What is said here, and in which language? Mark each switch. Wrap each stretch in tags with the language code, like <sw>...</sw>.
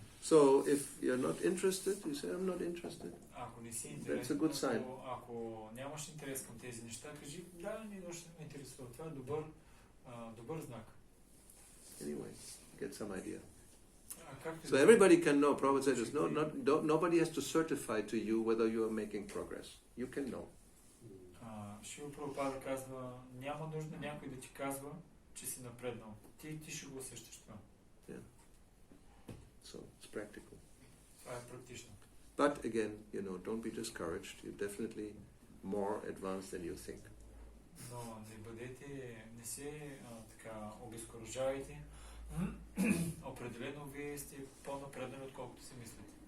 <en>So if you're not interested, you say I'm not interested.</en> <bg>Ако не си интересен, ако нямаш интерес към тези неща, кажи да, не ще ме интересува. Това е добър знак.</bg> <en>Anyway, get some idea. So everybody can know. Prabhupada said this. Nobody has to certify to you whether you are making progress. You can know.</en> <bg>Шива Прабхупада казва, няма нужда някой да ти казва, че си напреднал. Ти ще го усещаш това.</bg> <en>So it's practical.</en> <bg>Това е практично.</bg> <en>But again, don't be discouraged. You're definitely more advanced than you think.</en> <bg>Но не се така обезкуражавайте. Определено вие сте по-напреднали, отколкото си мислите.</bg>